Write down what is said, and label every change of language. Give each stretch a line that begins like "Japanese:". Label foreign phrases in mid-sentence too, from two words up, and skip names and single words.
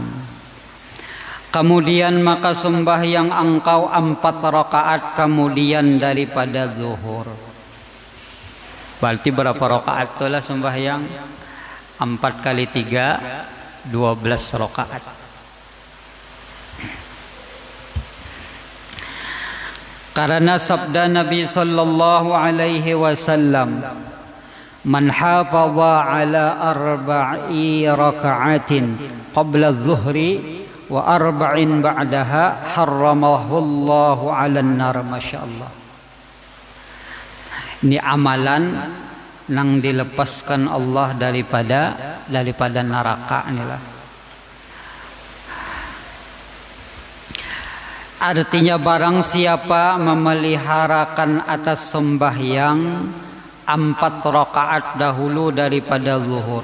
Banjar: Kemudian maka sembahyang engkau 4 rakaat kemudian daripada zuhur. Berarti berapa rakaat itulah sembahyang? 4 kali 3 12 rakaat. Karena sabda Nabi
Arabic: صلى الله عليه وسلم، من حافظ على 4 ركعات قبل الظهر و4 بعدها حرمه الله على النار. ما شاء الله.
Banjar: Ini amalan nang dilepaskan Allah daripada neraka inilah. Artinya barang siapa memeliharakan atas sembahyang 4 rakaat dahulu daripada zuhur.